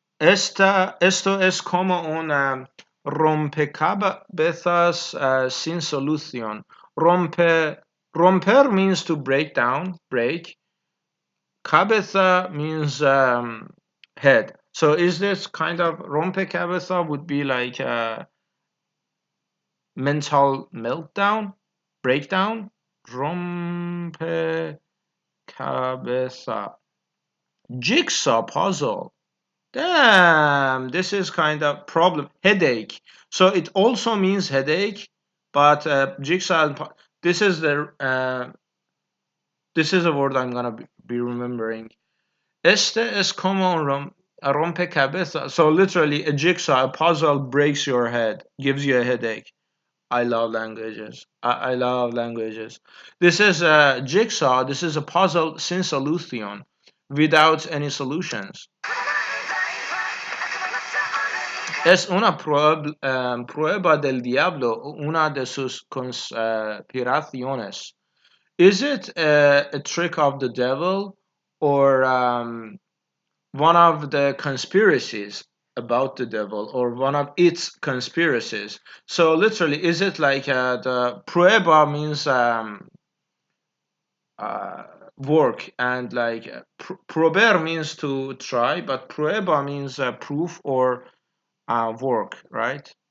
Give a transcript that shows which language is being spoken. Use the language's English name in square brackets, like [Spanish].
[Spanish] Esto es como un rompecabezas sin solución. [English] Romper means to break down, break. Cabeza means head. So is this kind of rompecabeza would be like a mental meltdown, breakdown? Rompecabeza. Jigsaw puzzle. Damn, this is kind of problem. Headache. So it also means headache, but this is the this is a word I'm gonna be remembering. [Spanish] Este es como a rompecabezas. [English] So literally, a jigsaw, a puzzle breaks your head, gives you a headache. I love languages. I love languages. This is a jigsaw. This is a puzzle sin solution, without any solutions. [Spanish] Es una prueba del diablo, una de sus conspiraciones. [English] Is it a trick of the devil or one of the conspiracies about the devil or one of its conspiracies? So literally, is it like the prueba means uh, work and like prober means to try, but prueba means proof or work, right?